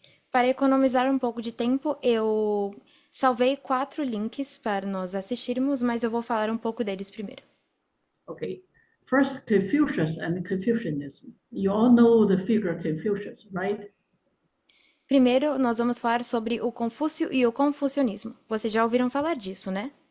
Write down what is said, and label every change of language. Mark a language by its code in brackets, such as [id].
[pt] Para economizar um pouco de tempo, eu salvei 4 links para nós assistirmos, mas eu vou falar um pouco deles primeiro. [en] Okay. First, Confucius and Confucianism. You all know the figure Confucius, right? [pt] Primeiro, nós vamos falar sobre o Confúcio e o confucionismo. Vocês já ouviram falar disso, né?